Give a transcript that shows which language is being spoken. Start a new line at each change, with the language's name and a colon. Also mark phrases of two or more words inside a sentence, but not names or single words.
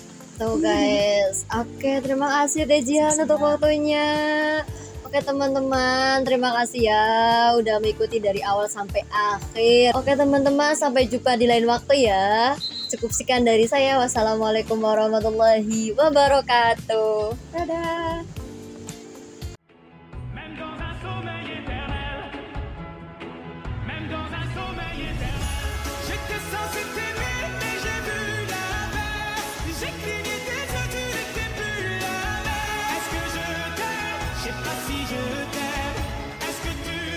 Indonesian: Tuh guys, oke, terima kasih Teh Jihan untuk waktunya. Oke teman-teman, terima kasih ya udah mengikuti dari awal sampai akhir. Oke teman-teman, sampai jumpa di lain waktu ya. Cukup sekian dari saya.
Arabic: والسلام عليكم ورحمة الله وبركاته.
Indonesian: Dadah.
French: Même dans un sommeil éternel, même dans un sommeil éternel, j'étais censé t'aimer, mais j'ai vu l'inverse. J'ai cligné des yeux, tu n'étais plus la même. Est-ce que je t'aime? Je sais pas si je t'aime. Est-ce que tu m'aimes?